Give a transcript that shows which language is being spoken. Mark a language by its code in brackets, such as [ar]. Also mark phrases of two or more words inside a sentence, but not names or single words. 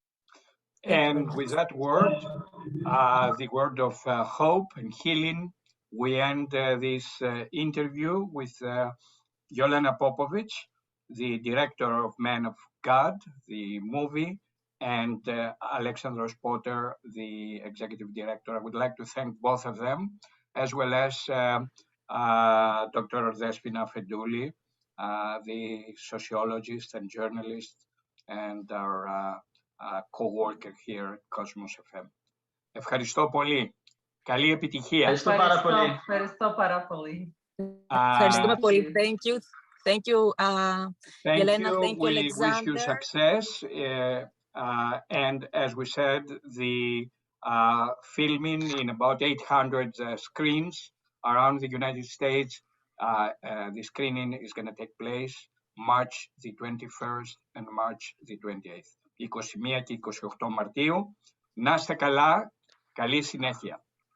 [en] And with that word, the word of hope and healing, we end this interview with Yelena Popovic, the director of Man of God, the movie, and Alexandros Potter, the executive director. I would like to thank both of them, as well as Dr. Despina Fedouli, the sociologist and journalist, and our co-worker here at Cosmos FM. [el] Ευχαριστώ πολύ. Καλή επιτυχία. Ευχαριστώ πάρα πολύ. Ευχαριστώ πάρα πολύ. Ευχαριστούμε πολύ. [en] Thank you. Thank you, Thank Yelena. you. Thank you, We Alexander. wish you success. And as we said, the filming in about 800 screens around the United States. The screening is going to take place March the 21st and March the 28th. [el] 21 και 28 Μαρτίου. Να είστε καλά. Καλή συνέχεια.